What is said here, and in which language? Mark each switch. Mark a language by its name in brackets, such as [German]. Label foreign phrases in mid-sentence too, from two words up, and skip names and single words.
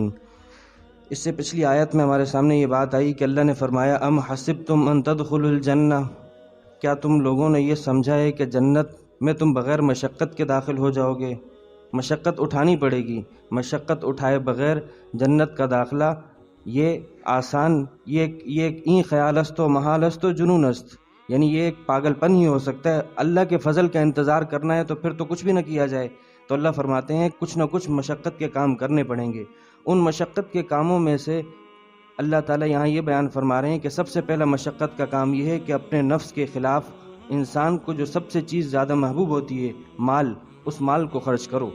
[Urdu] اس سے پچھلی آیت میں ہمارے سامنے یہ بات آئی کہ اللہ نے فرمایا [Arabic] ام حسبتم ان تدخلوا الجنہ، [Urdu] کیا تم لوگوں نے یہ سمجھا ہے کہ جنت میں تم بغیر مشقت کے داخل ہو جاؤ گے؟ مشقت اٹھانی پڑے گی. مشقت اٹھائے بغیر جنت کا داخلہ یہ آسان، یہ [Persian] این خیال است و محال است و جنون است، [Urdu] یعنی یہ ایک پاگل پن ہی ہو سکتا ہے. اللہ کے فضل کا انتظار کرنا ہے تو پھر تو کچھ بھی نہ کیا جائے. تو اللہ فرماتے ہیں کچھ نہ کچھ مشقت کے کام کرنے پڑیں گے. ان مشقت کے کاموں میں سے اللہ تعالیٰ یہاں یہ بیان فرما رہے ہیں کہ سب سے پہلا مشقت کا کام یہ ہے کہ اپنے نفس کے خلاف انسان کو جو سب سے چیز زیادہ محبوب ہوتی ہے مال، اس مال کو خرچ کرو.